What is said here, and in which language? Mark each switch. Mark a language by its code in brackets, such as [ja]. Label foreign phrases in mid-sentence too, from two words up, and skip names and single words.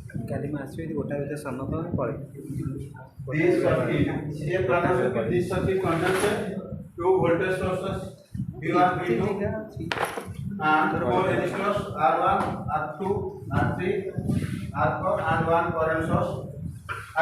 [or] କାଲି ମୁଁ ଆସିବି ଯଦି ଗୋଟା ଭିତରେ ସାନ ତ ଆମେ ପଳେଇବୁ। [en] This circuit, ये planar circuit, this circuit contains two voltage sources V1, V2, and four resistors R1, R2, R3, R4, and one current source I.